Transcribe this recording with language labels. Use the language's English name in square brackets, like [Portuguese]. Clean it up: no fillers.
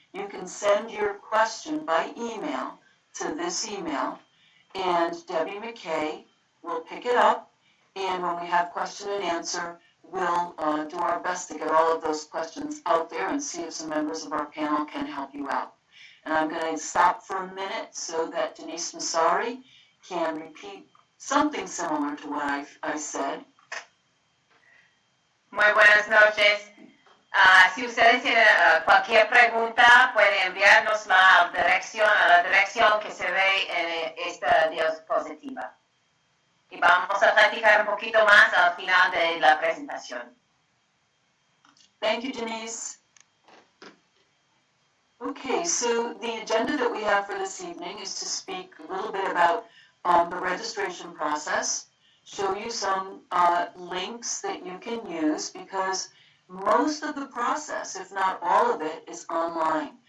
[English] You can send your question by email to this email, and Debbie McKay will pick it up, and when we have question and answer, we'll do our best to get all of those questions out there and see if some members of our panel can help you out. And I'm going to stop for a minute so that Denise Massari can repeat something similar to what I said. [Spanish] Muy buenas noches. Si ustedes tienen cualquier pregunta, pueden enviarnos a la dirección que se ve en esta diapositiva. Y vamos a platicar un poquito más al final de la presentación. [English] Thank you, Denise. Okay, so the agenda that we have for this evening is to speak a little bit about the registration process, show you some links that you can use, because most of the process, if not all of it, is online.